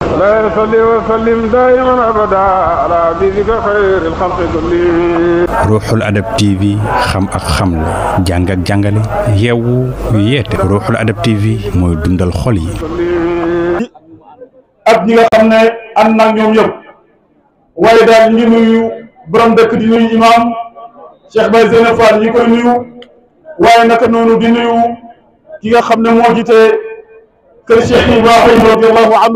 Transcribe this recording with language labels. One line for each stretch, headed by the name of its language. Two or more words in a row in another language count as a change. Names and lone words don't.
Arabic: لا يصلي وسلم دائما ابدا على حبيبك خير الخلق كلهم.
Wolof: Ruuxul Adab TV xam ak xamle jàng ak jàngale yeewu yeete Ruuxul Adab TV mooy dundal xol yi. ak ñi nga xam ne ànd na ñoom yëpp waaye daal ñu ngi nuyu borom dëkk di nuyu imam Cheikh Baye Zeyna Fall ñi koy nuyu waaye naka noonu di nuyu ki nga xam ne moo jiite kër Cheikh Ibrahim
Arabic: رضي الله عنه